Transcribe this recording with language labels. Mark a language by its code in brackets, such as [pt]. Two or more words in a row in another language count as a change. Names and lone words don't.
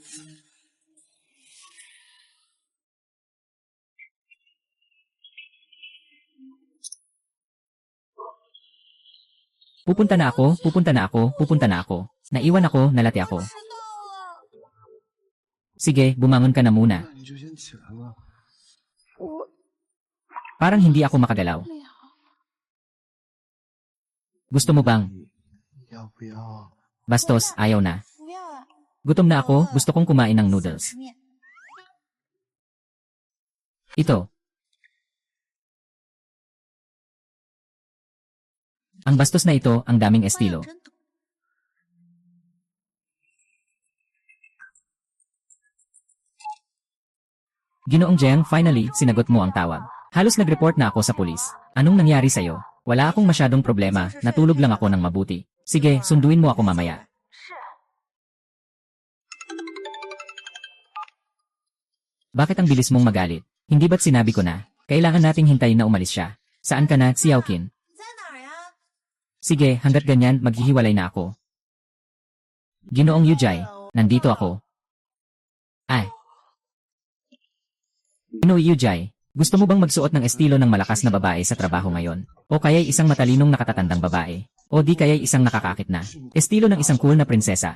[tl] Pupunta na ako, pupunta na ako, pupunta na ako. Naiwan ako, nalati ako. [zh] 知道了， [tl] Sige, bumangon ka na muna. [zh] 那你就先起来吧。我 [tl] Parang hindi ako makagalaw. [zh] 不了。 [tl] Gusto mo bang? [zh] 要不要？ [tl] Bastos, ayaw na. [zh] 不要啊！ [tl] Gutom na ako, gusto kong kumain ng noodles. [zh] 吃面。 [tl] Ito. Ang bastos na ito, ang daming [zh] 花样 [tl] estilo. [zh] 真多。 [tl] Ginoong Jiang, finally, sinagot mo ang tawag. Halos nag-report na ako sa pulis. Anong nangyari sa'yo? Wala akong masyadong problema, natulog lang ako ng mabuti. Sige, sunduin mo ako mamaya. Bakit ang bilis mong magalit? Hindi ba't sinabi ko na, kailangan nating hintayin na umalis siya? Saan ka na, Xiaoqin? [zh] 在哪儿呀？ [tl] Sige, hanggat ganyan, maghihiwalay na ako. Ginoong Yujay, nandito ako. Ay. Ginoong Yujay, gusto mo bang magsuot ng estilo ng malakas na babae sa trabaho ngayon? O kaya'y isang matalinong nakatatandang babae? O di kaya'y isang nakakakit na estilo ng isang cool na prinsesa?